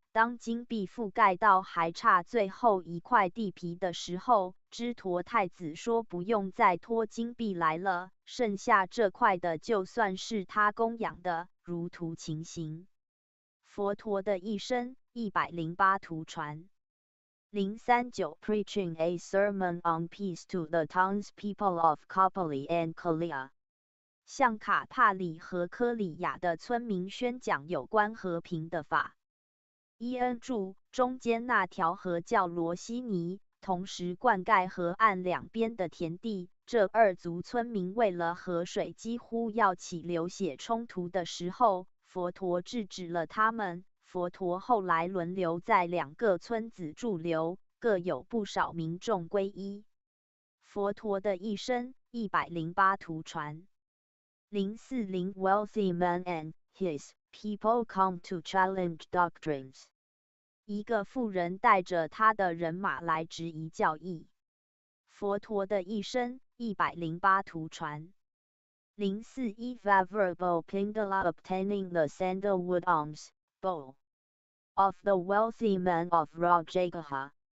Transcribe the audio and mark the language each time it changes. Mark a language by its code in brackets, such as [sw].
[zh] 当金币覆盖到还差最后一块地皮的时候，支陀太子说不用再拖金币来了，剩下这块的就算是他供养的，如图情形。佛陀的一生108图传。 [en] 039 Preaching a sermon on peace to the townspeople of Kapali and Kalia. [zh] 向卡帕里和科里亚的村民宣讲有关和平的法。伊恩柱中间那条河叫罗西尼，同时灌溉河岸两边的田地。这二族村民为了河水几乎要起流血冲突的时候，佛陀制止了他们。佛陀后来轮流在2个村子驻留，各有不少民众皈依。佛陀的一生108图传。 [en] 040 Wealthy man and his people come to challenge doctrines. [zh] 一个富人带着他的人马来质疑教义。佛陀的一生108图传。 [en] 041 Favorable Pingala obtaining the sandalwood alms bowl of the wealthy man of Rajagaha.